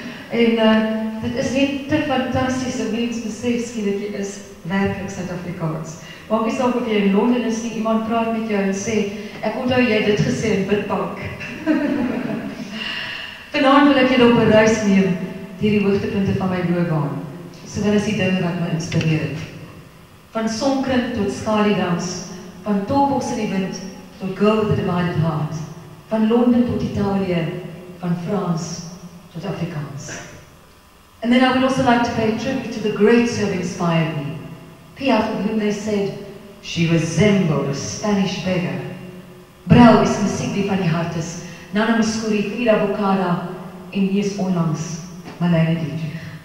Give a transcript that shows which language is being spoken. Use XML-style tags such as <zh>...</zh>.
<af>En dit is net te fantasties om mens besef skielik jy is werklik Suid-Afrikaans. Maak nie saak of jy in Londen is nie, iemand praat met jou en sê, ek onthou jy het dit gesê in Bidbank. Vanaand wil ek julle op 'n reis neem deur die hoogtepunte van my loopbaan. So dit is die dinge wat my inspireer het. Van Sonkring tot Skaliedans, van Tolbox in die wind tot Girl with a Divided Heart, van Londen tot Italië, van Frans tot Afrikaans.</af> <en>And then I would also like to pay tribute to the greats who have inspired me. Piaf, of whom they said, she resembled a Spanish beggar.</en> <af>Brel is musiek die van die hart is, Nana Muscuri, Frida Bocada, en mees onlangs, Marlene Dietrich.</af>